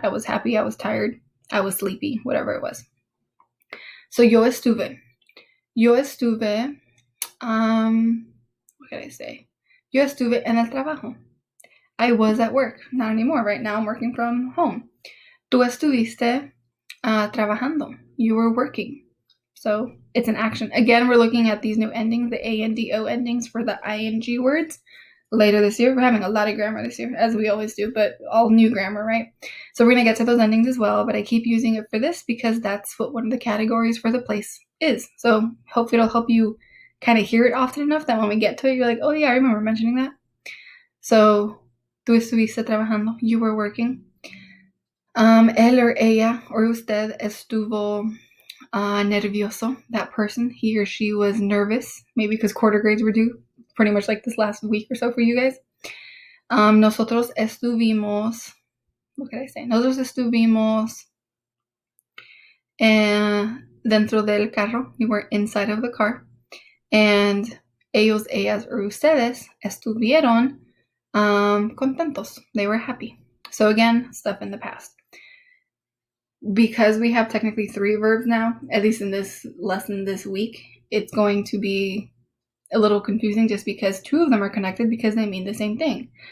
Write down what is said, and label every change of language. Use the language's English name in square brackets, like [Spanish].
[English] I was happy, I was tired, I was sleepy, whatever it was. So [Spanish] yo estuve. Yo estuve, [English] what can I say? [Spanish] Yo estuve en el trabajo. [English] I was at work. Not anymore. Right now I'm working from home. [Spanish] Tú estuviste trabajando. [English] You were working. So it's an action. Again, we're looking at these new endings, the A and D O endings for the ing words. Later this year, we're having a lot of grammar this year, as we always do, but all new grammar, right? So we're going to get to those endings as well, but I keep using it for this because that's what one of the categories for the place is. So hopefully it'll help you kind of hear it often enough that when we get to it, you're like, oh yeah, I remember mentioning that. So, [Spanish] tú estuviste trabajando, [English] you were working. [Spanish] Él or ella or usted estuvo nervioso. [English] That person, he or she was nervous, maybe because quarter grades were due. Pretty much like this last week or so for you guys. [Spanish] Nosotros estuvimos, [English] what can I say? [Spanish] Nosotros estuvimos dentro del carro. [English] We were inside of the car. And [Spanish] ellos, ellas, or ustedes estuvieron contentos. [English] They were happy. So again, stuff in the past. Because we have technically 3 verbs now, at least in this lesson this week, it's going to be a little confusing just because 2 of them are connected because they mean the same thing.